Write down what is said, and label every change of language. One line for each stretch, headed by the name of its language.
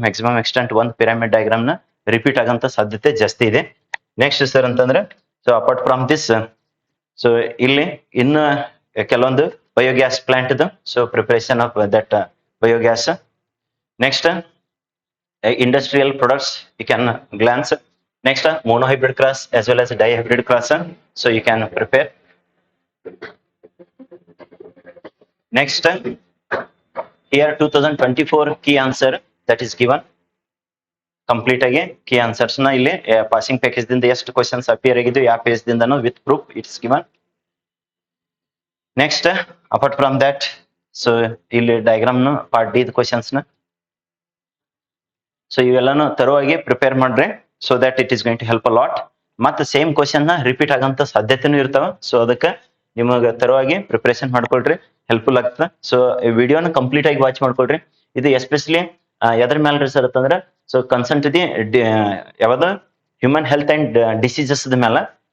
Kannada: Maximum extent ಒಂದು pyramid diagram ನ repeat ಆಗಂತ ಸಾಧ್ಯತೆ ಜಾಸ್ತಿ ಇದೆ.
English: next sir ಅಂತಂದ್ರೆ so apart from this so
Kannada: ಇಲ್ಲಿ ಇನ್ನು ಕೆಲವೊಂದು
English: Biogas plant so preparation of that biogas. Next industrial products you can glance. Next, monohybrid cross as well as dihybrid cross. So you can prepare. Next, here 2024 key answer that is given. Complete again key answers na ಇಲ್ಲಿ passing package ದಿಂದ ಎಷ್ಟು questions appear
Kannada: ಆಗಿದ್ದು ಯಾವ
English: page ದಿಂದನೋ with proof it is given. Next, apart from that, so ಇಲ್ಲಿ diagram ನ part D questions ನ so
Kannada: ಇವೆಲ್ಲನೂ ತರೋವಾಗಿ prepare ಮಾಡ್ರಿ.
English: So that it is going to help a lot.
Kannada: ಮತ್ತೆ ಸೇಮ್ ಕ್ವಶನ್ ನ ರಿಪೀಟ್ ಆಗಂತ ಸಾಧ್ಯತೆನೂ ಇರ್ತಾವ. ಸೊ ಅದಕ್ಕೆ ನಿಮಗೆ ತರವಾಗಿ ಪ್ರಿಪರೇಷನ್ ಮಾಡ್ಕೊಳ್ರಿ, ಹೆಲ್ಪ್ಫುಲ್ ಆಗ್ತದೆ. ಸೊ ವಿಡಿಯೋನ ಕಂಪ್ಲೀಟ್ ಆಗಿ ವಾಚ್ ಮಾಡ್ಕೊಳ್ರಿ. ಇದು ಎಸ್ಪೆಷಲಿ ಎದ್ರ ಮೇಲೆ ಸರ್ ಅಂತಂದ್ರೆ ಸೊ
English: concern to the
Kannada: ಯಾವ್ದು ಹ್ಯೂಮನ್ ಹೆಲ್ತ್ ಅಂಡ್ ಡಿಸೀಸಸ್ ಮೇಲೆ.